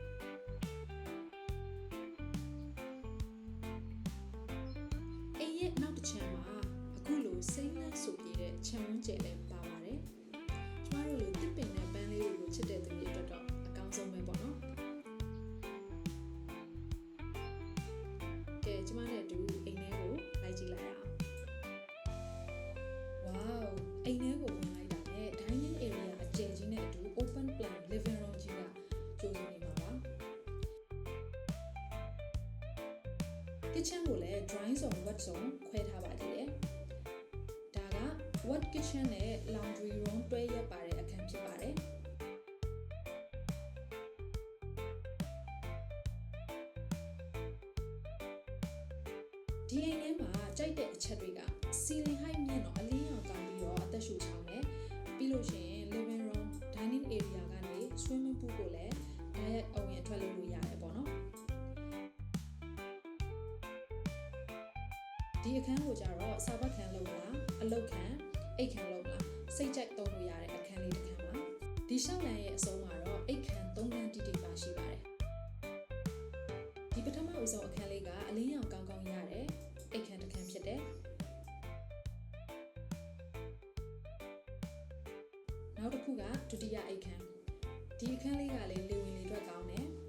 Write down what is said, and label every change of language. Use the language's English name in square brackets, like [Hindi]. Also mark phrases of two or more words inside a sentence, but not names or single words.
[Burmese] အိမ်ရဲ့နောက်တစ်ချမ်းမှာအခုလိုစိမ့်လန်းဆိုပြတဲ့ခြံဝန်းကျယ်လည်းပါပါတယ်ကျမတို့လိုတစ်ပင်နဲ့ပန်းလေးတွေကိုချစ်တဲ့သူတွေအတွက်တော့အကောင်းဆုံးပဲပေါ့နော် ကဲကျမနဲ့အတူအိမ်ထဲကိုလိုက်ကြည့်လိုက်အောင်ဝေါအိမ်ထဲကိုဝင်လိုက်တာနဲ့ [English] dining area [Burmese] အကျယ်ကြီးနဲ့အတူ [English] open plan living room [Burmese] ကြီးကကျိုးစုံနေမှာပါ kitchen ကိုလည်း [English] drawing zone wet zone [Burmese] ခွဲထားပါသေးတယ်ဒါက [English] wet kitchen [Burmese] နဲ့ [English] laundry room [Burmese] တွဲရက်ပါတဲ့အခန်းဖြစ်ပါတယ် ဒီအိမ်ထဲမှာကြိုက်တဲ့အချက်တွေက [English] ceiling height [Burmese] မြင့်တော့အလင်းရောင်ကောင်းပြီးတော့အသက်ရှူချောင်းတယ်ပြီးလို့ရှိရင် [English] living room dining area [Burmese] ကနေ [English] swimming pool [Burmese] ကိုလည်းတိုက်ရိုက်အဝင်အထွက်လုပ်လို့ရတယ်ပေါ့နော် ဒီအခန်းကိုကြတော့စာပတ်ခန်းလုပ်မလားအလုပ်ခန်းအိတ်ခန်းလုပ်မလားစိတ်ကြိုက်သုံးလို့ရတဲ့အခန်းလေးတစ်ခန်းပါဒီရှောက်လန်ရဲ့အဆုံးမှာတော့အိတ်ခန်း3ခန်းတိတိပါရှိပါတယ်ဒီပထမအဆုံးအခန်းလေးကအလင်းရောင်ကောင်းကောင်းရတဲ့အိတ်ခန်းတစ်ခန်းဖြစ်တယ်နောက်တစ်ခုကဒုတိယအိတ်ခန်းဒီအခန်းလေးကလည်းလေဝင်လေထွက်ကောင်းတယ်